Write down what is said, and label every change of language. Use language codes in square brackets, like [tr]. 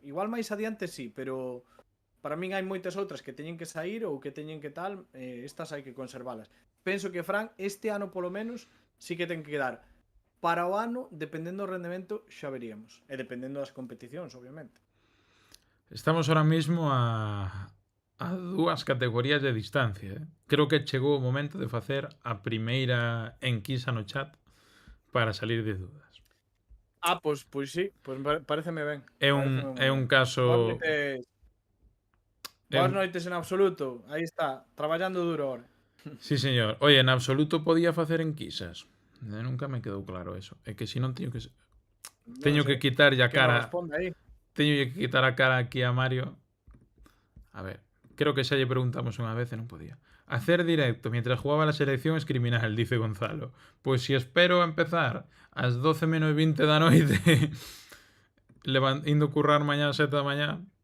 [gl] Igual máis adiante sí, pero para min hai moitas outras que teñen que sair ou que teñen que tal, estas hai que conservalas. Penso que Fran este ano polo menos sí que ten que quedar. Para o ano, dependendo do rendemento, xa veríamos. E dependendo das competicións, obviamente. [es] Estamos ahora mismo a 2 categorías de distancia. [gl] Creo que chegou o momento de facer a primeira enquisa no chat para salir de dudas. Pois sí, pois pareceme ben. É un caso... Boas noites en absoluto. Aí está, traballando duro ahora. Sí, señor. Oye, en absoluto podía facer enquisas. Nunca me quedou claro eso. É que se non teño que... Teño que quitarlle a cara... Teño que quitar a cara aquí a Mario. A ver, creo que xa lle preguntamos unha vez e non podía. [es] Hacer directo mientras jugaba la selección es criminal, dice Gonzalo. [gl] Pois si espero a empezar ás 12 menos 20 da noite indo currar mañá ás 7 da mañá.